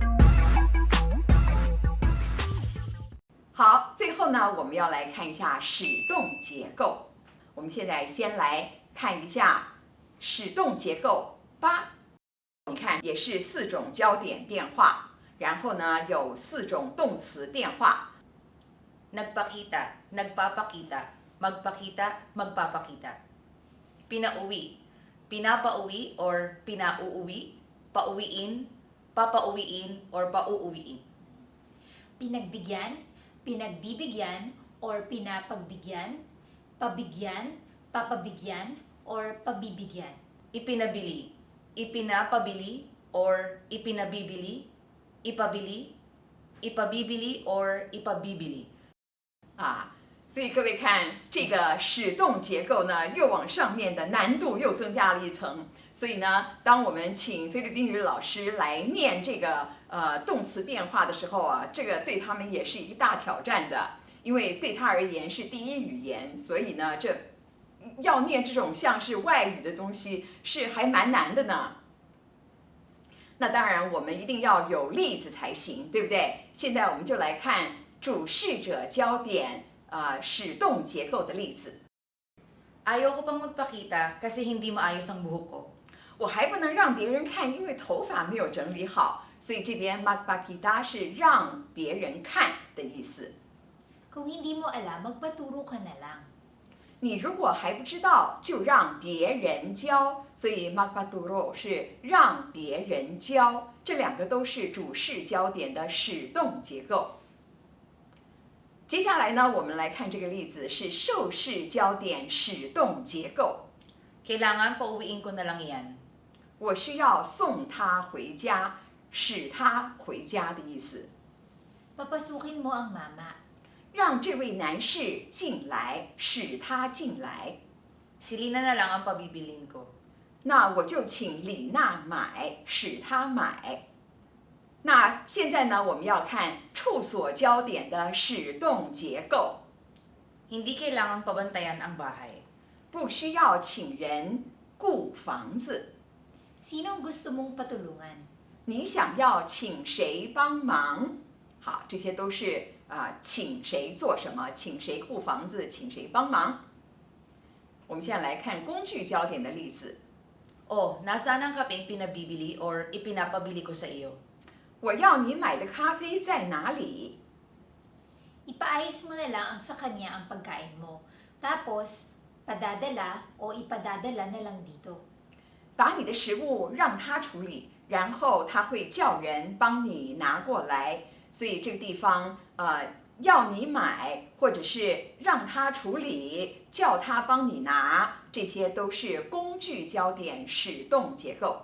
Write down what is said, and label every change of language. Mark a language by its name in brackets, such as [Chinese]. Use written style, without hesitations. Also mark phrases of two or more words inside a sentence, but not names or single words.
[Chinese] 好，最后呢，我们要来看一下使动结构。我们现在先来看一下使动结构8。你看，也是4种焦点变化，然后呢，有4种动词变化。 [Filipino] Nagpakita, nagpapakita, magpakita, magpapakita. Pinauwi, pinapauwi or pinauuwi, pauwiin, papauwiin or pauuwiin. Pinagbigyan, pinagbibigyan or pinapagbigyan, pabigyan, papabigyan or pabibigyan. Ipinabili, ipinapabili or ipinabibili, ipabili, ipabibili or ipabibili. [Chinese] 所以各位看这个使动结构呢，又往上面的难度又增加了一层。所以呢，当我们请菲律宾语老师来念这个动词变化的时候啊，这个对他们也是一个大挑战的，因为对他而言是第一语言，所以呢，这要念这种像是外语的东西是还蛮难的呢。那当然，我们一定要有例子才行，对不对？现在我们就来看主事者焦点使动结构的例子。 [Filipino] Ayaw ko pang magpakita kasi hindi maayos ang buhok ko. [Chinese] 我还不能让别人看，因为头发没有整理好，所以这边 magpakita 是让别人看的意思。 [Filipino] Kung hindi mo alam, magpaturo ka na lang. [Chinese] 你如果还不知道，就让别人教，所以 magpaturo 是让别人教，这2个都是主事焦点的使动结构。接下来呢，我们来看这个例子是受事焦点使动结构。 [Filipino] Kailangan pauwiin ko na lang yan. [Chinese] 我需要送他回家，使他回家的意思。 [Filipino] Papasukin mo ang mama. [Chinese] 让这位男士进来，使他进来。 [Filipino] Si Lina na lang ang pabibilin ko. [Chinese] 那我就请李娜买，使她买。那现在呢，我们要看处所焦点的使动结构。 [Filipino] Hindi kailangan pabantayan ang bahay. [Chinese] 不需要请人顾房子。 [Filipino] Sinong gusto mong patulungan? [Chinese] 你想要请谁帮忙？好，这些都是请谁做什么，请谁顾房子，请谁帮忙。我们现在来看工具焦点的例子。 [Filipino] Oh, nasaan ang kapeng pinabibili or ipinapabili ko sa iyo? [Chinese] 我要你买的咖啡在哪里？ [Filipino] Ipaayos mo na lang sa kanya ang pagkain mo. Tapos, padadala o ipadadala na lang dito. [Chinese] 把你的食物让他处理，然后他会叫人帮你拿过来。所以这个地方要你买，或者是让他处理，叫他帮你拿，这些都是工具焦点使动结构。